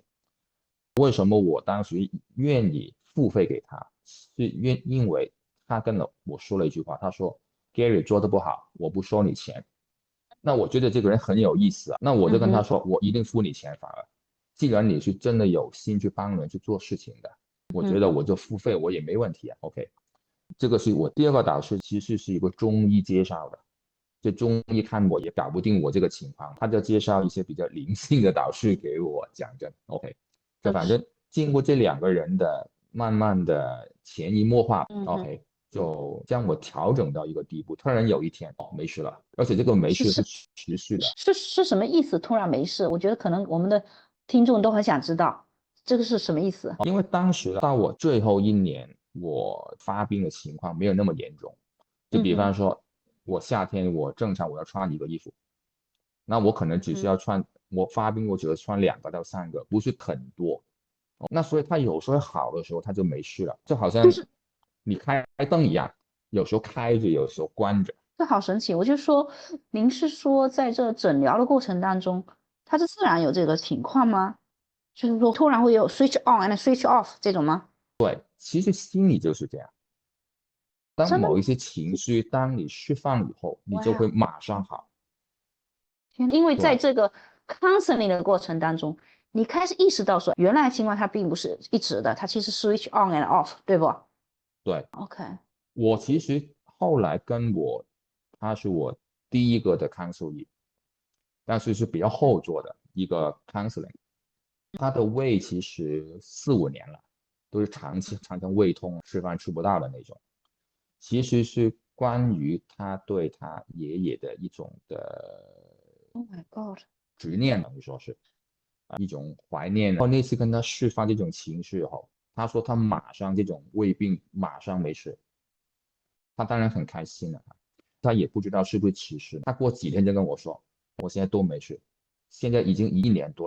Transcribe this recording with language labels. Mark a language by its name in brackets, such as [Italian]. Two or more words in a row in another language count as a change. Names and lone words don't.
[Chinese] 為什麼我當時願意付費給他？是因為他跟我說了一句話，他說 Gary 做得不好，我不收你錢。那我覺得這個人很有意思啊，那我就跟他說，我一定付你錢，反而既然你是真的有心去幫人去做事情的，我覺得我就付費我也沒問題啊。OK， 這個是我第二個導師，其實是一個中醫介紹的，這中醫看我也搞不定我這個情況，他就介紹一些比較靈性的導師給我講真。OK， 就反正經過這兩個人的慢慢的潛移默化，OK，就將我調整到一個地步，突然有一天沒事了，而且這個没事是持續的。是什麼意思？突然没事？我覺得可能我們的聽眾都很想知道這個是什麼意思。因為當時到我最後一年，我發病的情況沒有那麼嚴重，就比方說我夏天我正常我要穿一個衣服，那我可能只需要穿，我发病我只要穿2个到3个，不是很多。那所以它有时候好的时候它就没事了，就好像你開燈一樣，有時候開着，有時候關着。這好神奇！我就說，您是說在這診療的過程當中，它是自然有這個情況嗎？就是說突然會有 [English] switch on and switch off [Chinese] 這種嗎？對，其實心理就是這樣。當某一些情緒，當你釋放以後，你就會馬上好。因為在這個 counseling 的過程當中，你開始意識到說，原來情況它並不是一直的，它其實 [English] switch on and off， [Chinese] 對不？對，OK。我其實後來他是我第一個的 counseling，但是是比較後做的一個 counseling， 他的胃其實4、5年了，都是常常胃痛，吃飯吃不到的那種。其實是關於他對他爺爺的一種的 [English] ，Oh my God， [Chinese] 執念，等於說是一種懷念。然後那次跟他釋放這種情緒後，他說他馬上這種胃病馬上沒事，他當然很開心了。他也不知道是不是持續，他過幾天就跟我說，我現在都沒事，現在已經1年多了，